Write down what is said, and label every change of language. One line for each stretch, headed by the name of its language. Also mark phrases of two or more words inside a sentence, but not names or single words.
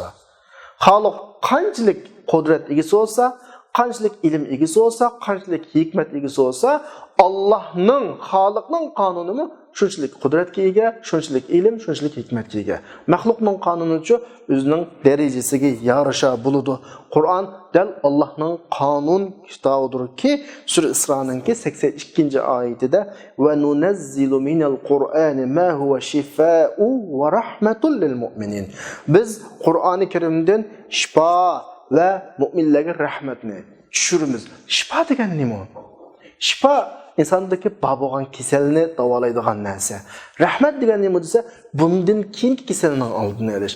Uzbek: Xalq qanchalik qudrat egasi bo'lsa, qanchalik ilm egasi bo'lsa, qanchalik hikmat egasi bo'lsa, Allohning, xalqning qonunimi shunchalik qudratga ega, shunchalik ilm, shunchalik hikmatga ega. Maxluqning qonunichi o'zining darajasiga yarasha bo'ladi. Qur'on dal Allohning qonun kitobidirki, Sura Isro'ningki 82-oyatida
Arabic: وننزل من القرآن ما هو شفاء ورحمة للمؤمنين.
Uzbek: Biz Qur'oni Karimdan shifo va mu'minlarga rahmatni tushiramiz. Shifo degan nima? Shifo insondagi bor bo'lgan kasalni davolaydigan narsa. Rahmat degan nima desa, bundan keyingi kasalning oldini olish.